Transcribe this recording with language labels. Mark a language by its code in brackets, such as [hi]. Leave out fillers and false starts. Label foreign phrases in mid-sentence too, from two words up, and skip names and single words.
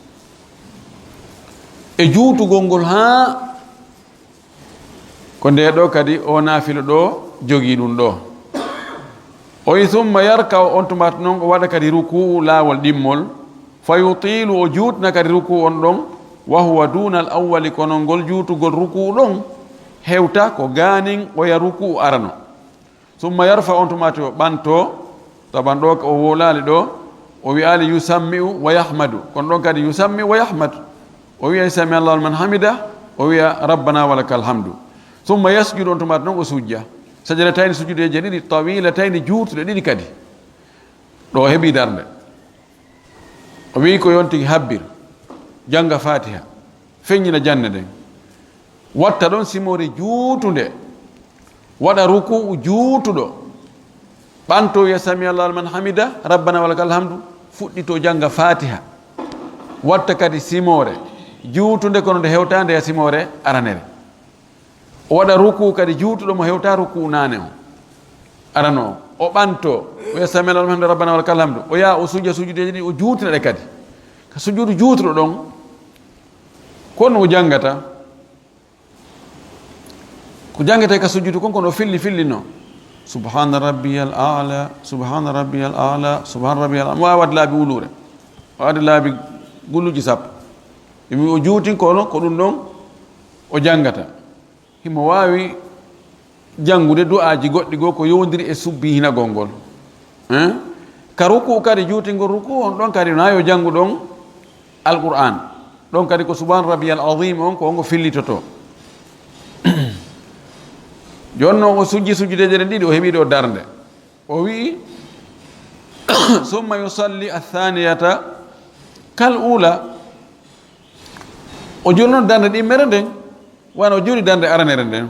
[ff] e juutugol ngol ha ko nde ɗo kadi o naafilo ɗo jogii ɗum ɗo o wi [ar] ثم يركع [ff] on tumata noon o waɗa kadi ruku'u laawol ɗimmol [ar] فيطيل [ff] o juutna kadi ruku'u on ɗon [ar] وهو دون الأول [ff] kono ngol juutugol ruku'u ɗon hewta ko ganin oya ruku'u arano [ar] ثم يرفع [ff] on tumata o ɓanto taban ɗo o wolali ɗo o wi'ali [ar] يسمع ويحمد [ff] kono ɗon kadi [ar] يسمع ويحمد [ff] o wiya [ar] سمع الله لمن حمده [ff] o wiya [ar] ربنا ولك الحمد ثم يسجد [ff] on tumata noon o sujja sajadatayni sujudeje ɗiɗi tawilatayni juutuɗe ɗiɗi kadi ɗo heeɓi darde o wi ko yontigi habbir janga fatiha feññina janne ɗen watta ɗon simore juutunde waɗa ruku'u juutuɗo ɓanto wiya sami [ar] الله لمن حمده ربنا ولك الحمد [ff] fuɗɗito janga fatiha watta kadi simore juutunde kono nde hewtande ya simore aranere o waɗa ruku kadi juutuɗo mo hewta ruku nane o arano o ɓanto o wiya [ar] سمع الله لمن حمده ربنا ولك الحمد [ff] o yaha o sujja sujudeji ɗi o juutina ɗe kadi ka sujudu juutuɗo ɗon kono o jangata ko jangata ka sujudu kon kono o fillino [ar] سبحان ربي الأعلى سبحان ربي الأعلى سبحان ربي الأعلى subhana rabbiyal a'la [ff] mo wawi wadde laabi wulure o wadde laabi gulluji sappo imi o juutin kono ko ɗum ɗon o jangata himo wawi jangude du'aji goɗɗi goo ko yowdiri e subbi hinagol ngol ka ruku kadi juutingol ruku on ɗon kadi na yo jangu ɗon alquran ɗon kadi ko [ar] سبحان ربي العظيم [ff] on ko ongo fillitoto jonno o sujji sujjudeje ɗen ɗiɗi o heeɓi ɗo darde o wi [ar] ثم يصلي الثانية كالأولى [ff] o jurno darde ɗimmere nden wana o juri darde aranere nden